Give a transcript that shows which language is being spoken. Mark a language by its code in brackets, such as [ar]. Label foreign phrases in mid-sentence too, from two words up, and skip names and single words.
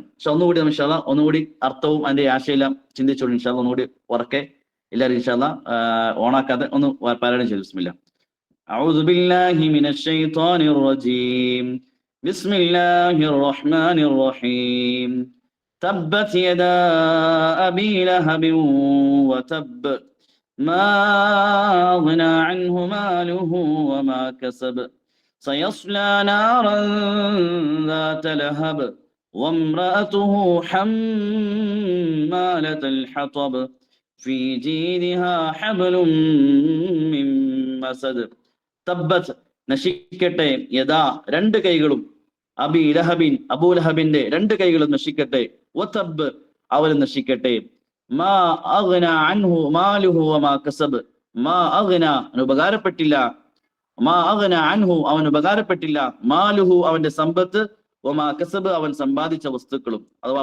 [ml] പക്ഷെ ഒന്നുകൂടി [ar] إن شاء الله [ml] ഒന്നുകൂടി അർത്ഥവും അതിന്റെ ആശയമെല്ലാം ചിന്തിച്ചോളൂ. [ar] إن شاء الله [ml] ഒന്നുകൂടി ഉറക്കെ എല്ലാവരും [ar] إن شاء الله [ml] ഓണാക്കാതെ ഒന്ന് പാരായണം ചെയ്തു. [ar] بسم الله. أعوذ بالله من الشيطان الرجيم. بسم الله الرحمن الرحيم. تبت يدا أبي لهب وتب ما أغنى عنه ماله وما كسب سيصلى نارا ذات لهب وامرأته حمالة الحطب في جيدها حبل من مسد തബ്ബത്ത് നശിക്കട്ടെ യദാ [ml] രണ്ട് കൈകളും അബി ലഹബിൻ അബൂലഹബിന്റെ രണ്ട് കൈകളും നശിക്കട്ടെ വതബ് അവനും നശിക്കട്ടെ [ar] ما أغنى عنه ماله وما كسب ما أغنى [ml] ഉപകാരപ്പെട്ടില്ല [ar] ما أغنى عنه [ml] അവൻ ഉപകാരപ്പെട്ടില്ല മാലുഹു അവന്റെ സമ്പത്ത് [ar] وما كسب [ml] അവൻ സമ്പാദിച്ച വസ്തുക്കളും അഥവാ